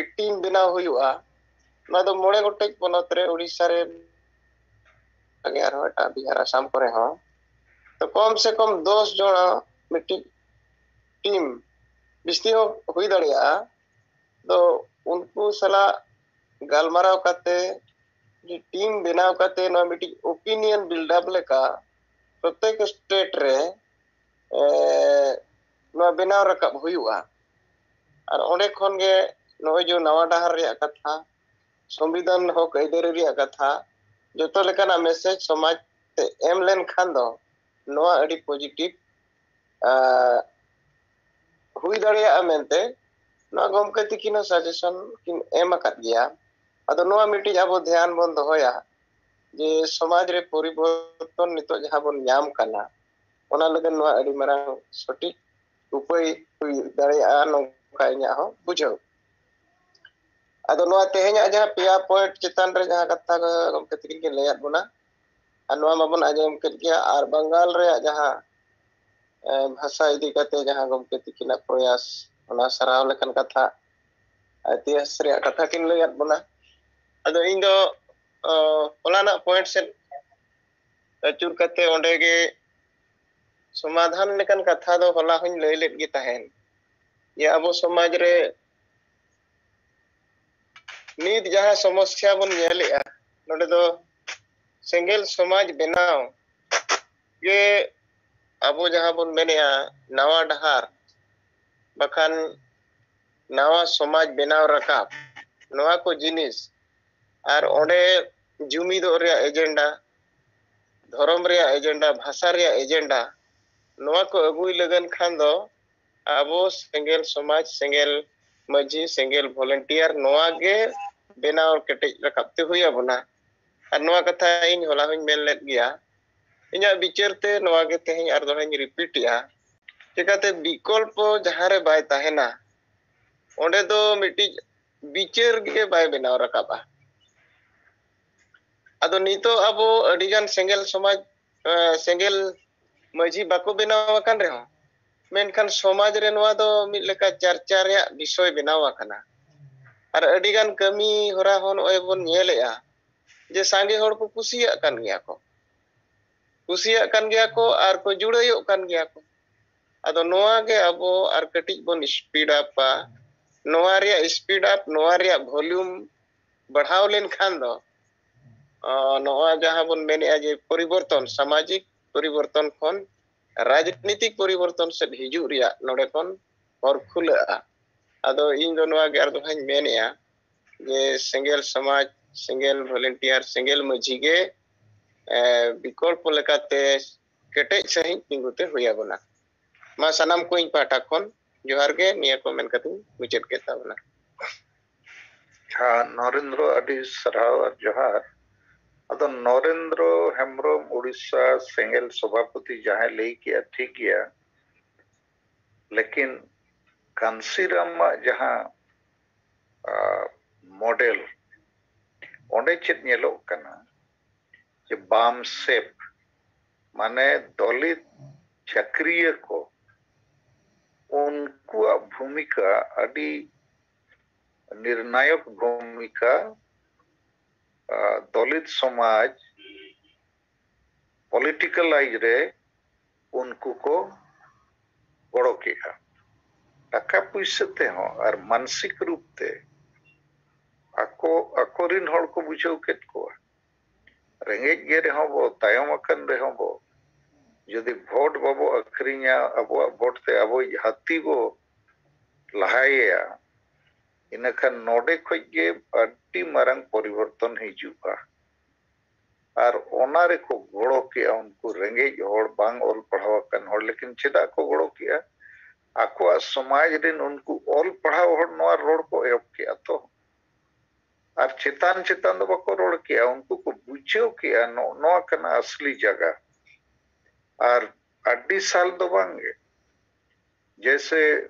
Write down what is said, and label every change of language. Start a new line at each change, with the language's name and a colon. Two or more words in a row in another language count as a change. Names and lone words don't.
Santali: टीम बनाव हुयुआ ना दो मोड़े गोटेक पनत रे उड़ीसा रे आगे आरो एटा बिहार आसाम करे हो तो
Hindi: कम से कम
Santali: 10 जन मिट्टी टीम बिस्ती हो हुई दड़िया तो उनको सला गालमाराव काते टीम बनाव काते ना मिट्टी
English: opinion buildup
Santali: लेका प्रत्येक स्टेट रे ना बनाव रकब हुयुआ और ओंडे खन गे नोय जो नवा डहार रे कथा संविधान हो कायदे रे कथा जोतो लेकाना मैसेज समाज ते एम लेन खान दो नोआ अडी पॉजिटिव हुई दड़िया मेनते नोआ गमके तिकिनो सजेशन किन एम अकत गया अदो नोआ मिटी अब ध्यान बन दोया जे समाज रे परिवर्तन नितो जहां बन नाम कना ओना लगन नोआ अडी मरांग सटीक उपाय हुई दड़िया नोका इन्या हो बुझो अदो नोआ तेहेnya जहां पिया पॉइंट चितान रे जहां कथा गमके तिकिन के लेयात बुना नोआ माबन आजम के गया और बंगाल रे जहां भाषा इदी कते जहां गमके तिकिना प्रयास ओना सराव लेखन कथा इतिहास रे कथा किन लेयात बुना अदो इन दो ओलाना पॉइंट से अचुर कते ओंडे गे समाधान लेकन कथा दो होला हुन लई लेत गे ताहेन ये अब समाज रे नीत जहां समस्या बन नेलेआ नोडे दो सेंगेल समाज बनाव ये अब जहां बन मेनेआ नवा डहार बखान नवा समाज बनाव रकाब नवा को जिनिस और ओंडे जुमिदो रे एजेंडा धर्म रे एजेंडा भाषा रे एजेंडा नवा को अगुई लगन खान दो अब सेंगेल समाज सेंगेल मजी सेंगेल वॉलंटियर नवा गे बेनाव केटे रकाबते हुया बना और नवा कथा इन होला हुन मेन लेत गया इन्या बिचारते नवा गे तेहन आर दोहन रिपीट या चिकाते विकल्प जहां रे बाय ताहेना ओंडे दो मिटी बिचार गे बाय बेनाव रकाबा अदो नितो अब अडिगान सेंगेल समाज सेंगेल मजी बाको बेनाव अकन रे हो मेनखान समाज रे नवा दो मिद लेका चर्चा रे विषय बेनाव अकना और अडिगान कमी होरा होन ओय बन नेलेआ जे सांगे होड़ को कुसिया कन गया को और को जुड़ायो कन गया को अदो नवा गे अब और कटिज बन
English: speed up
Santali: नवा रे
English: speed up
Santali: नवा रे वॉल्यूम बढ़ाव लेन खान दो नवा जहां बन मेने जे परिवर्तन सामाजिक परिवर्तन खन राजनीतिक परिवर्तन से हिजु रिया नोडे खन और खुला अदो इन दो नवा गे आर दो हन मेनेआ जे सेंगेल समाज सेंगेल वॉलंटियर सेंगेल मजी गे विकल्प लेकाते केटे सही तिंगुते हुया बना मा सनाम को इन पाटा खन जोहार गे निया को मेन कतु मुचेत के ताबना हाँ नरेंद्र अडी सराव और जोहार अदो नरेंद्र हेम्ब्रम उड़ीसा सेंगेल सभापति जहां लई किया ठीक गया लेकिन कांसीराम जहां मॉडल ओंडे चेत नेलो कना जे बाम सेप माने दलित चक्रिय को उनको भूमिका अडी निर्णायक भूमिका दलित समाज पॉलिटिकलाइज रे उनको को गड़ो किया टाका पैसा ते हो और मानसिक रूप ते अकोरिन हर को बुझाव केत को रेंगेज गे रे बो तायम अकन रे बो यदि भोट बाबो अखरिया अब भोट ते अब हाथी बो लहाया इनखान नोडे खगे अड्डी मारंग परिवर्तन हिजुआ और ओनारे को गड़ो किया उनको रेंगेज हर बांग ऑल पढ़ाव कन हर लेकिन चेदा को गड़ो किया आको समाज दिन उनको ऑल पढ़ाव हर नवा रोड को एप किया तो और चेतान चेतान दो बको रोड किया उनको को बुझो किया नवा कना असली जगह और अड्डी साल दो बांगे जैसे